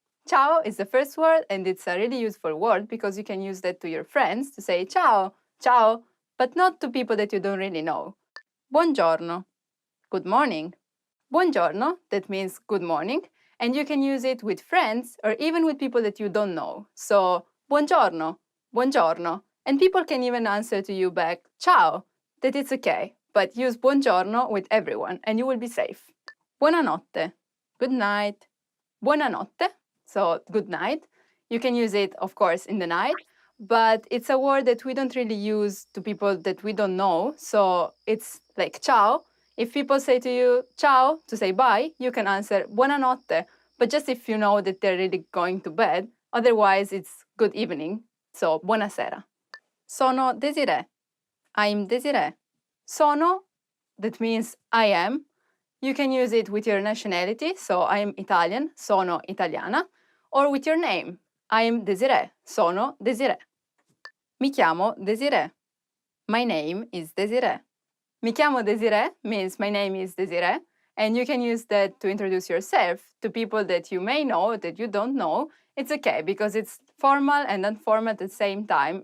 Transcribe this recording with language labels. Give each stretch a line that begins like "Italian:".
English: Ciao is the first word and it's a really useful word because you can use that to your friends to say ciao, ciao, but not to people that you don't really know. Buongiorno, good morning. Buongiorno, that means good morning, and you can use it with friends or even with people that you don't know.
Italian: So, buongiorno, buongiorno.
English: And people can even answer to you back, ciao, that it's okay, but use buongiorno with everyone and you will be safe. Buonanotte, good night. Buonanotte, so good night. You can use it, of course, in the night, but it's a word that we don't really use to people that we don't know. So it's like ciao. If people say to you, ciao, to say bye, you can answer buonanotte, but just if you know that they're really going to bed. Otherwise, it's good evening, so buonasera.
Italian: Sono Desiree.
English: I'm Desiree. Sono, that means I am. You can use it with your nationality, so I am Italian,
Italian: sono italiana,
English: or with your name. I am Desiree,
Italian: sono Desiree. Mi chiamo Desiree.
English: My name is Desiree.
Italian: Mi chiamo Desiree
English: means my name is Desiree, and you can use that to introduce yourself to people that you may know, that you don't know. It's okay, because it's formal and informal at the same time.